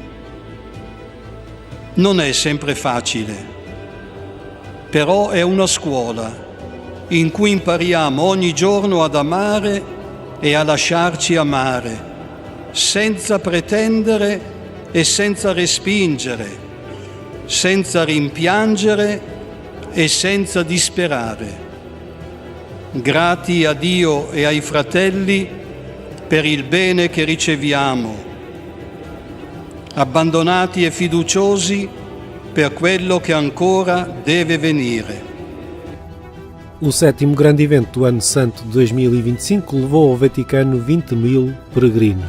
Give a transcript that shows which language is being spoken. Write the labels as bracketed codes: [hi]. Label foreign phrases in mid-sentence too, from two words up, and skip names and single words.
[it] Non è sempre facile, però è una scuola in cui impariamo ogni giorno ad amare e a lasciarci amare, senza pretendere e senza respingere, senza rimpiangere e senza disperare. Grati a Dio e ai fratelli per il bene che riceviamo, abbandonati e fiduciosi per quello che ancora deve venire. [pt] O sétimo grande evento do Ano Santo de 2025 levou ao Vaticano 20.000 peregrinos.